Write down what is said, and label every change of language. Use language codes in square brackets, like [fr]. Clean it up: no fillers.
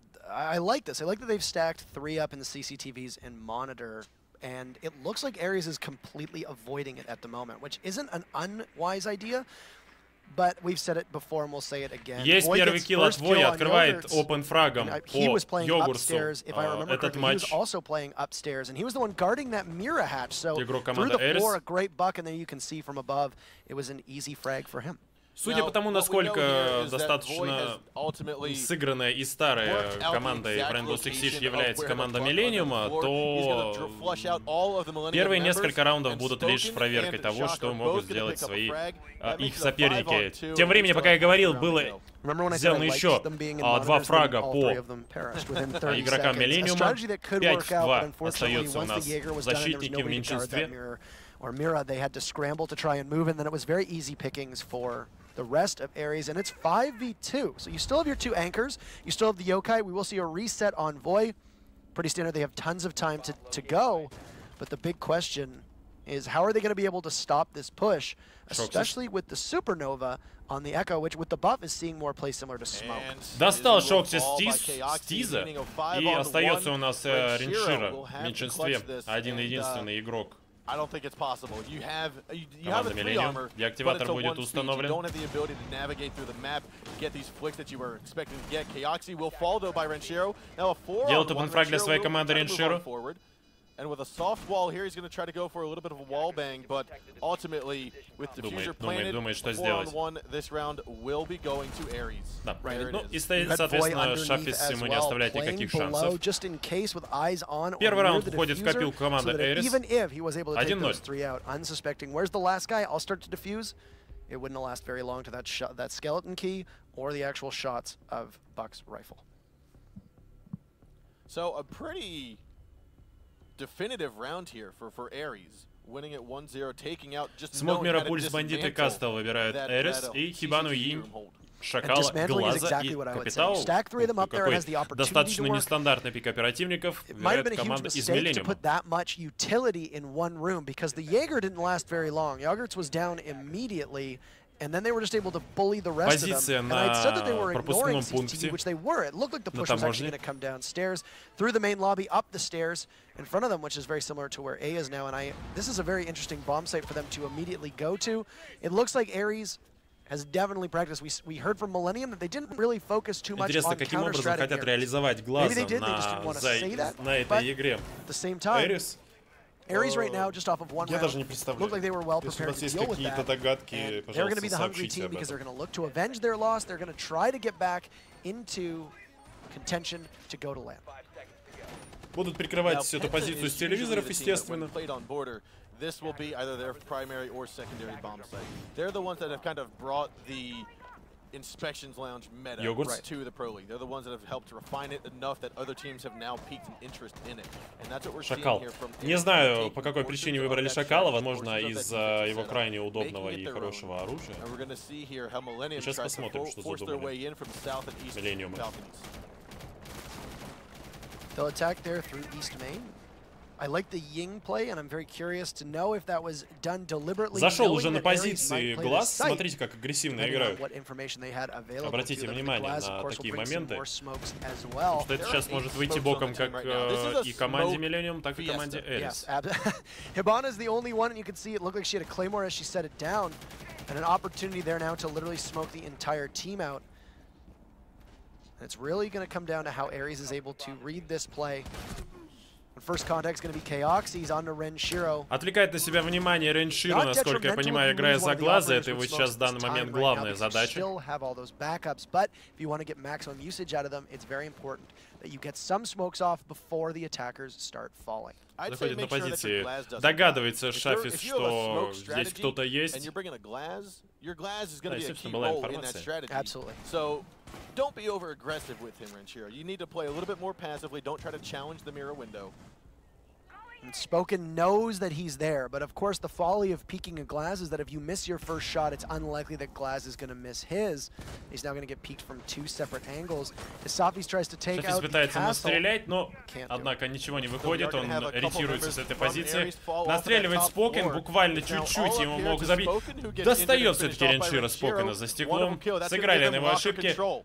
[en] I like this. I like that they've stacked 3 up in the CCTVs and monitor, and it looks like ARES is completely avoiding it at the moment, which isn't an unwise idea, but we've said it before and we'll say it again. [ru] Есть первый килл от Voy, открывает open фрагом по Йогурсу этот матч. [en] He was also playing upstairs, and he was the one guarding that Mira hatch, so through the floor, a great buck, and then you can see from above, it was an easy frag for him. [ru] Судя по тому, насколько достаточно сыгранная и старая командой Rainbow Six является команда Millenium, то первые несколько раундов будут лишь проверкой того, что могут сделать их соперники. Тем временем, пока я говорил, было сделано еще 2 фрага по игрокам Millenium. 5-2 остается у нас защитники в меньшинстве. [en] Or Mira, they had to scramble to try and move, and then it was very easy pickings for the rest of ARES, and it's 5v2. So you still have your 2 anchors, you still have the yokai. We will see a reset on Voy. Pretty standard, they have tons of time to go, but the big question is how are they going to be able to stop this push, especially with the Supernova on the Echo, which with the buff is seeing more play similar to Smoke. [ru] Достал Шоксис Стиза, и остается у нас Реншира в меньшинстве, один-единственный игрок. [en] I don't think it's possible. You have a 3 armor, but it's a 1 speed. You don't have the ability to navigate through the map, get these flicks that you were expecting to get. Kaoxi will fall though by Renshiro. Now a 4-on-1 Renshiro will forward. And with a soft wall here, he's going to try to go for a little bit of a wall bang, but ultimately, with Diffuser planted, 4-on-1, this round will be going to ARES. [ru] Да, ну и стоит, соответственно, Шафис ему не оставляет никаких шансов. Первый раунд входит в копилку команды ARES. 1-0. [en] Unsuspecting. Where's the last guy? I'll start to defuse. It wouldn't last very long to that skeleton key or the actual shots of Buck's rifle. So a pretty definitive round here for ARES, winning at 1-0, taking out just [ru] Смог Мира, Пульс, Бандит и Кастел выбирают ARES, и Хибану, Йинь, Шакала, Глаза и Капитал. Достаточно нестандартный пик оперативников выбирает команда из Millenium. [en] And then they were just able to bully the rest of them. And I'd said that they were ignoring CCTV, which they were. It looked like the push was actually going to come downstairs, through the main lobby, up the stairs in front of them, which is very similar to where A is now. And this is a very interesting bomb site for them to immediately go to. It looks like ARES has definitely practiced. We heard from Millenium that they didn't really focus too much on counter strategy. Maybe they did, they just didn't want to say that. But at the same time, ARES right now, just off of one round, looked like they were well prepared to deal with that. And they're going to be the hungry team because they're going to look to avenge their loss. They're going to try to get back into contention to go to land. [ru] Будут прикрывать эту позицию с телевизоров, естественно. [en] This will be either their primary or secondary bomb site. They're the ones that have kind of brought the inspections lounge meta to the Pro League. They're the ones that have helped refine it enough that other teams have now piqued an interest in it. And that's what we're seeing here from. [ru] Не знаю, по какой причине выбрали Шакала, возможно, из-за его крайне удобного и хорошего оружия. Сейчас посмотрим, что задумали Millenium. [en] They'll attack there through East Main. I like the Ying play, and I'm very curious to know if that was done deliberately. [ru] Зашел уже на позиции глаз. Смотрите, как агрессивно играют. Обратите внимание на такие моменты. Что это сейчас может выйти боком как и команде Millenium, так и команде ARES. [en] Hibana is the only one, and you can see it looked like she had a claymore as she set it down, and an opportunity there now to literally smoke the entire team out. And it's really going to come down to how ARES is able to read this play. First contact is going to be Chaox. He's on to Renshiro. [ru] Отвлекает на себя внимание Renshiro, насколько я понимаю, играя за глаза. Это его сейчас в данный момент главная задача. [en] But if you want to get maximum usage out of them, it's very important that you get some smokes off before the attackers start falling. [ru] Заходит на позиции. Догадывается Шафис, что здесь кто-то есть. Да, естественно, была информация. [en] Absolutely. So don't be over aggressive with him, Renshiro. You need to play a little bit more passively. Don't try to challenge the mirror window. And Spoken knows that he's there, but of course the folly of peeking a Glaz is that if you miss your first shot, it's unlikely that Glaz is going to miss his. He's now going to get peeked from two separate angles. Safis tries to take out the [ru] пытается [en] castle. [ru] Настрелять, но, однако, ничего не выходит. Он ретируется с этой позиции. Настреливает Спокен, буквально чуть-чуть ему мог забить. Достает все-таки Renshiro Спокена за стеклом. Сыграли на его ошибки.